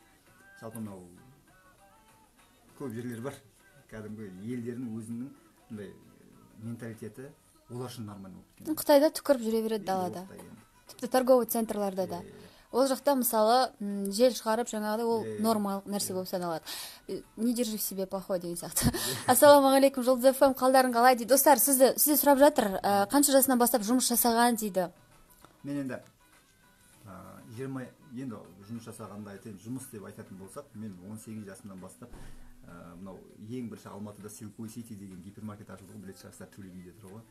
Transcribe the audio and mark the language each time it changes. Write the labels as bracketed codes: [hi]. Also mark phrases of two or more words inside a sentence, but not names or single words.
[kk] Жалпы мынау көп жерлер бар. Кәдімгі елдердің өзінің мындай менталитеті олар үшін нормально болып кеткен. Қытайда түкіріп жүре береді далада. Тіпті торговый центрларда да. Ол жақта мысалы жел шығарып жаңағыдай ол нормалық нәрсе болып саналады. [ru] Не держи в себе плохое [kk] деген сияқты. Ассалаумағалейкум, Жұлдыз ФМ, қалдарың қалай дейді. Достар, сізді сұрап жатыр, қанша жасынан бастап жұмыс жасаған дейді. Мен енді 20 енді жұмыс жасағанда айтайын, жұмыс деп айтатын болсақ, мен 18 жасымнан бастап мынау ең бірінші Алматыда Silkway City деген гипермаркет ашылды ғой, білетін шығарсыздар, Төле биде тұр ғой.